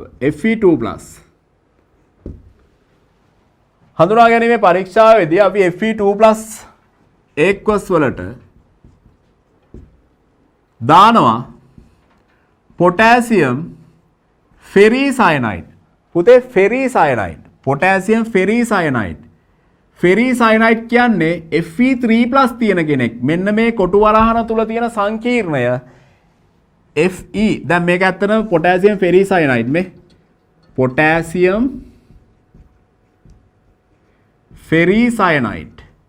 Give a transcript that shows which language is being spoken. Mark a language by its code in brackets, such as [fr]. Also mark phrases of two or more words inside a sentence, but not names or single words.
[si] Fe2+ හඳුනා ගැනීමේ පරීක්ෂාවේදී අපි Fe2+ aqueous වලට දානවා [en] potassium ferricyanide. [si] පුතේ ferricyanide. [en] potassium ferricyanide. [si] ferricyanide කියන්නේ Fe3+ තියෙන කෙනෙක්. මෙන්න මේ කොටු වරහන තුල තියෙන සංකීර්ණය Fe. දැන් මේක ඇත්තටම [en] potassium ferricyanide [si] මේ [en] potassium ferricyanide.